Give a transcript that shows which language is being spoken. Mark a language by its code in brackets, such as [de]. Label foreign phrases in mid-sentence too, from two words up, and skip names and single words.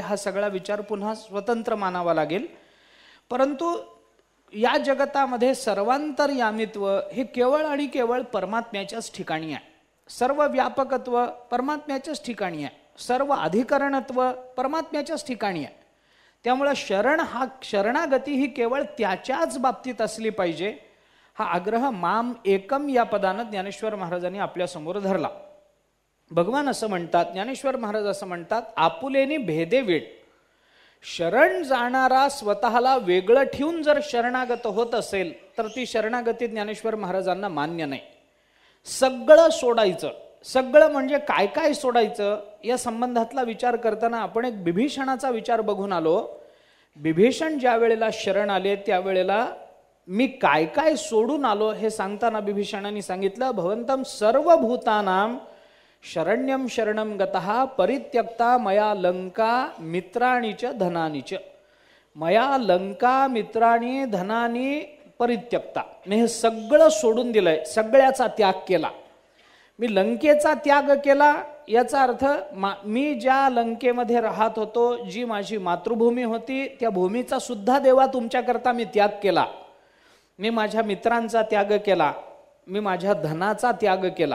[mr] हा सगळा विचार पुन्हा स्वतंत्र मानावा लागेल. परंतु या जगतामध्ये सर्वांतर्यामित्व हे केवळ आणि केवळ परमात्म्याच्याच ठिकाणी आहे. सर्व व्यापकत्व परमात्म्याच्याच ठिकाणी आहे. सर्व अधिकरणत्व परमात्म्याच्याच ठिकाणी आहे. त्यामुळं शरणागती ही केवळ त्याच्याच बाबतीत असली पाहिजे, हा आग्रह [sa] माम एकम [mr] या पदानं ज्ञानेश्वर महाराजांनी आपल्या समोर धरला. भगवान असं म्हणतात, ज्ञानेश्वर महाराज असं म्हणतात, आपुलेनी भेदे वीण. शरण जाणारा स्वतःला वेगळं ठेवून जर शरणागत होत असेल तर ती शरणागती ज्ञानेश्वर महाराजांना मान्य नाही. सगळं सोडायचं, सगळं म्हणजे काय काय सोडायचं या संबंधातला विचार करताना आपण एक बिभीषणाचा विचार बघून आलो. बिभीषण ज्या वेळेला शरण आले त्यावेळेला मी काय काय सोडून आलो हे सांगताना बिभीषणाने सांगितलं, [sa] भवंतम सर्वभूतानां शरण्यम शरणम गतः परित्यक्ता मया लंका मित्राणी च धनानी च. मया लंका मित्राणी धनानी परित्यक्ता, [mr] मी हे सगळं सोडून दिलंय, सगळ्याचा त्याग केला. मी लंकेचा त्याग केला याचा अर्थ मी ज्या लंकेमध्ये राहत होतो, जी माझी मातृभूमी होती, त्या भूमीचा सुद्धा देवा तुमच्याकरता मी त्याग केला. मी माझ्या मित्रांचा त्याग केला, मी माझ्या धनाचा त्याग केला.